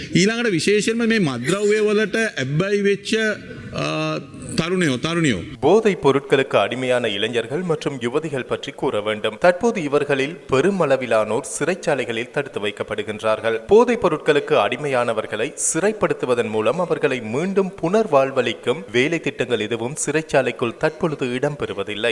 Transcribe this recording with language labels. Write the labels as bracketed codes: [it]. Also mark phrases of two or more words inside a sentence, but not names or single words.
[si] ඊළඟට විශේෂයෙන්ම මේ මද්ද්‍රව්‍ය වලට ඇබ්බැහි වෙච්ච තරුණයෝ [ta] போதைப் பொருட்களுக்கு அடிமையான இளைஞர்கள் மற்றும் யுவதிகள் பற்றி கூற வேண்டும். தற்போது இவர்களில் பெருமளவிலானோர் சிறைச்சாலைகளில் தடுத்து வைக்கப்படுகின்றார்கள். போதைப் பொருட்களுக்கு அடிமையானவர்களை சிறைப்படுத்துவதன் மூலம் அவர்களை மீண்டும் புனர்வாழ்வளிக்கும் வேலை திட்டங்கள் எதுவும் சிறைச்சாலைக்குள் தற்பொழுது இடம்பெறுவதில்லை.